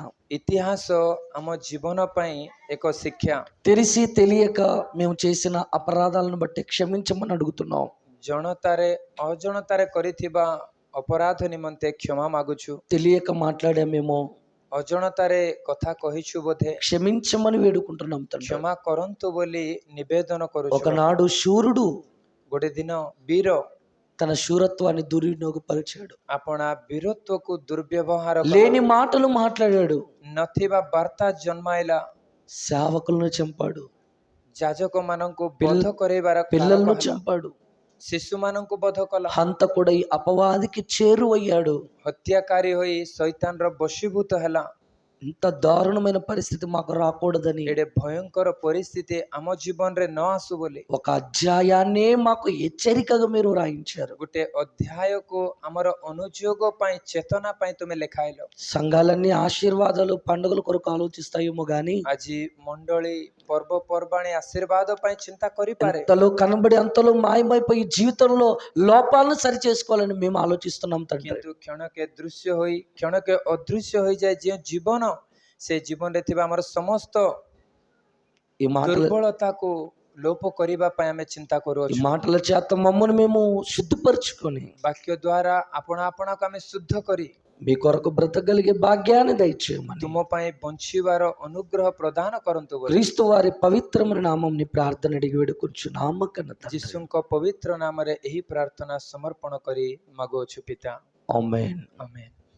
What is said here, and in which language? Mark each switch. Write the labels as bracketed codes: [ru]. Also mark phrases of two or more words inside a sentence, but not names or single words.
[or] ଇତିହାସ ଆମ ଜୀବନ ପାଇଁ ଏକ ଶିକ୍ଷା। [te] తెలిసి తెలియక మేము చేసిన అపరాధాలను బట్టి క్షమించమని అడుగుతున్నాం. [or] ଜଣତାରେ ଅଜଣତାରେ କରିଥିବା ଅପରାଧ ନିମନ୍ତେ କ୍ଷମା ମାଗୁଛୁ। [te] తెలియక మాట్లాడామేమో, [or] ଅଜଣତାରେ କଥା କହିଛୁ ବୋଧେ, [te] క్షమించమని వేడుకుంటున్నాం తండ్రి. [or] କ୍ଷମା କରନ୍ତୁ ବୋଲି ନିବେଦନ କରୁଛୁ। [te] ఒకనాడు శూరుడు [or] ଗୋଟେ ଦିନ ବୀର [te] తన శూరత్వాన్ని దుర్వినియోగపరిచాడు. [or] ଆପଣା ବୀରତ୍ୱକୁ ଦୁର୍ବ୍ୟବହାର କଲା। [te] లేని మాటలు మాట్లాడాడు. [or] ନଥିବା ବାର୍ତ୍ତା ଜନ୍ମାଇଲା। [te] సేవకులను చంపాడు. [or] ଯାଜକମାନଙ୍କୁ ବଧ କରାଇବାର [te] పిల్లలను చంపాడు. [or] ଶିଶୁମାନଙ୍କୁ ବଧ କଲା। [te] హంతకుడై అపవాదికి చేరువయ్యాడు. [or] ହତ୍ୟାକାରୀ ହୋଇ ଶୈତାନର ବଶୀଭୂତ ହେଲା। [te] ఇంత దారుణమైన పరిస్థితి మాకు రాకూడదని [or] ଏଡେ ଭୟଙ୍କର ପରିସ୍ଥିତି ଆମ ଜୀବନରେ ନ ଆସୁ ବୋଲି [te] ఒక అధ్యాయాన్నే మాకు హెచ్చరికగా మీరు రాయించారు. [or] ଗୋଟେ ଅଧ୍ୟାୟକୁ ଆମର ଅନୁଯୋଗ ପାଇଁ, ଚେତନା ପାଇଁ ତୁମେ ଲେଖାଇଲ। [te] సంఘాలన్నీ ఆశీర్వాదాలు పండుగల కొరకు ఆలోచిస్తాయేమో గాని [or] ଆଜି ମଣ୍ଡଳୀ ପର୍ବପର୍ବାଣୀ ଆଶୀର୍ବାଦ ପାଇଁ ଚିନ୍ତା କରିପାରେ, [te] అంతలో కనబడి అంతలో మాయమైపోయి జీవితంలో లోపాలను సరి చేసుకోవాలని మేము ఆలోచిస్తున్నాం తండ్రి. [or] କିନ୍ତୁ କ୍ଷଣକେ ଦୃଶ୍ୟ ହୋଇ କ୍ଷଣକେ ଅଦୃଶ୍ୟ ହୋଇଯାଏ ଯେଉଁ ଜୀବନ, ସେ ଜୀବନରେ ଥିବା ଆମର ସମସ୍ତ [te] ఈ మాటల [or] ଦୁର୍ବଳତାକୁ ଲୋପ କରିବା ପାଇଁ ଆମେ ଚିନ୍ତା [te] ఈ [or] କରୁଅଛୁ। [te] మాటల చేత మమ్మల్ని మేము శుద్ధిపరచుకొని [or] ବାକ୍ୟ ଦ୍ୱାରା ଆପଣାକୁ ଆମେ ଶୁଦ୍ଧ କରି [te] మీ కొరకు బ్రతకగలిగే భాగ్యాన్ని దయచేయమని [or] ତୁମ ପାଇଁ ବଞ୍ଚିବାର ଅନୁଗ୍ରହ ପ୍ରଦାନ କରନ୍ତୁ ବୋଲି [te] క్రీస్తు వారి పవిత్రమైన నామంని ప్రార్థన అడిగి వేడుకొంచున్నాము కన్న తండ్రి. [or] ଯୀଶୁଙ୍କ ପବିତ୍ର ନାମରେ ଏହି ପ୍ରାର୍ଥନା ସମର୍ପଣ କରି ମାଗୁଅଛୁ ପିତା। [te] ఆమేన్. [or] ଆମେନ୍।